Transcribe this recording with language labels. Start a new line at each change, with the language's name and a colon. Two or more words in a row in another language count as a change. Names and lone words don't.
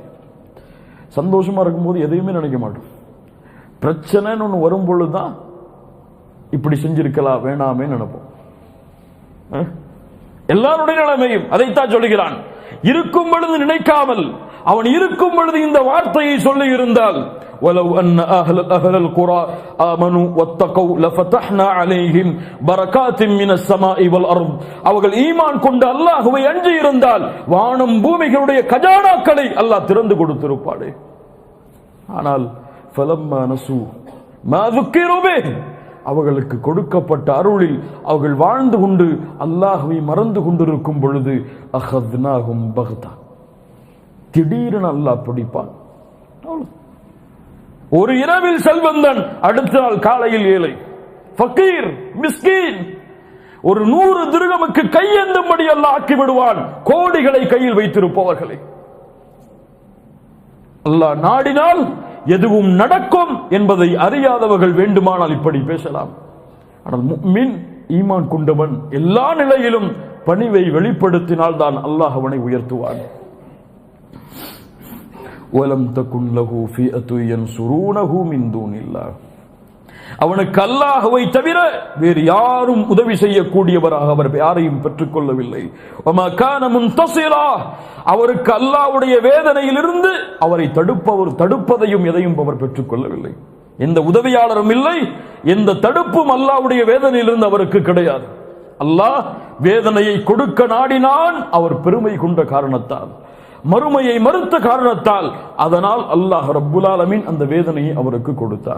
Tamil: சந்தோஷமா இருக்கும்போது எதையுமே நினைக்க மாட்டோம். பிரச்சனைன்னு ஒன்று வரும் பொழுதுதான் இப்படி செஞ்சிருக்கலாம் வேணாமே நினைப்போம். எல்லாருடைய நிலைமையும் அதைத்தான் சொல்லுகிறான். இருக்கும் பொழுது நினைக்காமல் அவன் இருக்கும் பொழுது இந்த வார்த்தையை சொல்லி இருந்தால்,
Arabic: وَلَوْ أَنَّ أَهْلَ الْقُرَى آمَنُوا وَاتَّقَوْا لَفَتَحْنَا عَلَيْهِمْ بَرَكَاتٍ مِنَ السَّمَاءِ وَالْأَرْضِ,
Tamil: அவர்கள் ஈமான் கொண்டு அல்லாஹ்வை அஞ்சி இருந்தால் வானம் பூமிகளுடைய கஜானாக்களை அல்லாஹ் திறந்து கொடுத்திருப்பானே. ஆனால்
Arabic: فَلَمَّا نَسُوا
Tamil: மா
Arabic: ذُكِّرُوا بِهِ
Tamil: அவர்களுக்கு கொடுக்கப்பட்ட அருளில் அவர்கள் வாழ்ந்து கொண்டு அல்லாஹ்வை மறந்து கொண்டிருக்கும் பொழுது
Arabic: أخذناهم بغتة
Tamil: திடீரென அல்லாஹ் பிடிப்பான். ஒரு இரவில் செல்வந்தன், அடுத்த நாள் காலையில் ஏழை, ஃபகீர், மிஸ்கீன். ஒரு 100 திர்ஹமுக்கு கையேந்தும்படி அல்லாஹ் ஆக்கி விடுவான் கோடிகளை கையில் வைத்திருப்பவர்களை. அல்லாஹ் நாடினால் எதுவும் நடக்கும் என்பதை அறியாதவர்கள் வேண்டுமானால் இப்படி பேசலாம். ஆனால் முஃமின், ஈமான் கொண்டவன் எல்லா நிலையிலும் பணிவை வெளிப்படுத்தினால் தான் அல்லாஹ் அவனை உயர்த்துவான்.
Arabic: وَلَمْ تَكُنْ لَهُ فِئَةٌ يَنْصُرُونَهُ مِنْ دُونِ اللَّهِ
Tamil: அவனுக்கு அல்லாஹ்வை தவிர வேறு யாரும் உதவி செய்யக்கூடியவராக அவர் யாரையும் பெற்றுக் கொள்ளவில்லை.
Arabic: وَمَا كَانَ مُنْتَصِرًا
Tamil: அவருக்கு அல்லாஹ்வுடைய வேதனையிலிருந்து அவரை தடுப்பதையும் எதையும் அவர் பெற்றுக் கொள்ளவில்லை. எந்த உதவியாளரும் இல்லை, எந்த தடுப்பும் அல்லாஹ்வுடைய வேதனையிலிருந்து அவருக்கு கிடையாது. அல்லாஹ் வேதனையை கொடுக்க நாடினான், அவர் பெருமை கொண்ட காரணத்தால், மறுமையை மறுத்த காரணத்தால், அதனால் அல்லாஹ்
Arabic: رب العالمين
Tamil: அந்த வேதனையை அவருக்கு கொடுத்தான்.